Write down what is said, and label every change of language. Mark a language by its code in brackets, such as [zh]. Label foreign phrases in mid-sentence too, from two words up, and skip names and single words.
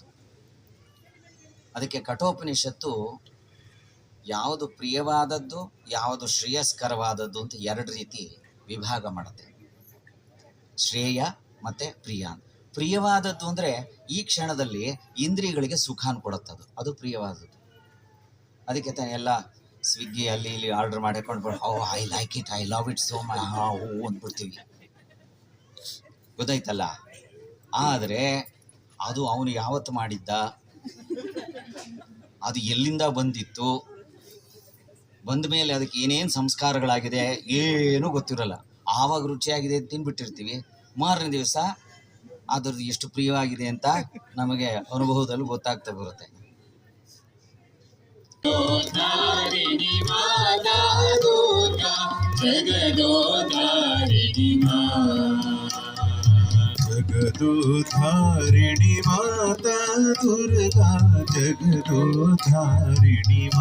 [kn] ಅದಕ್ಕೆ ಕಠೋಪನಿಷತ್ತು ಯಾವುದು ಪ್ರಿಯವಾದದ್ದು, ಯಾವುದು ಶ್ರೇಯಸ್ಕರವಾದದ್ದು ಅಂತ 2 ರೀತಿ ವಿಭಾಗ ಮಾಡುತ್ತೆ. ಶ್ರೇಯ ಮತ್ತು ಪ್ರಿಯ. ಪ್ರಿಯವಾದದ್ದು ಅಂದರೆ ಈ ಕ್ಷಣದಲ್ಲಿ ಇಂದ್ರಿಯಗಳಿಗೆ ಸುಖಾನ್ ಕೊಡುತ್ತದು, ಅದು ಪ್ರಿಯವಾದದ್ದು. ಅದಕ್ಕೆ ತಾನೇ ಎಲ್ಲ ಸ್ವಿಗ್ಗಿ ಅಲ್ಲಿ ಇಲ್ಲಿ ಆರ್ಡರ್ ಮಾಡಿಕೊಂಡು [en] I like it, I love it so much [kn] ಅಂದ್ಬಿಡ್ತೀವಿ, ಗೊತ್ತಾಯ್ತಲ್ಲ. ಆದರೆ ಅದು ಅವನು ಯಾವತ್ತು ಮಾಡಿದ್ದ, ಅದು ಎಲ್ಲಿಂದ ಬಂದಿತ್ತು, ಬಂದ ಮೇಲೆ ಅದಕ್ಕೆ ಏನೇನು ಸಂಸ್ಕಾರಗಳಾಗಿದೆ ಏನೂ ಗೊತ್ತಿರಲ್ಲ. ಆವಾಗ ರುಚಿಯಾಗಿದೆ ತಿಂದ್ಬಿಟ್ಟಿರ್ತೀವಿ, ಮಾರನೇ ದಿವಸ ಅದರದ್ದು ಎಷ್ಟು ಪ್ರಿಯವಾಗಿದೆ ಅಂತ ನಮಗೆ ಅನುಭವದಲ್ಲಿ ಗೊತ್ತಾಗ್ತಾ ಬರುತ್ತೆ. ಜಗದೋದ್ಧಾರಿಣಿ ಮಾತಾ ದುರ್ಗಾ, ಜಗದೋದ್ಧಾರಿಣಿ ಜಗದೋದ್ಧಾರಿಣಿ ಮಾತಾ ದುರ್ಗಾ, ಜಗದೋದ್ಧಾರಿಣಿ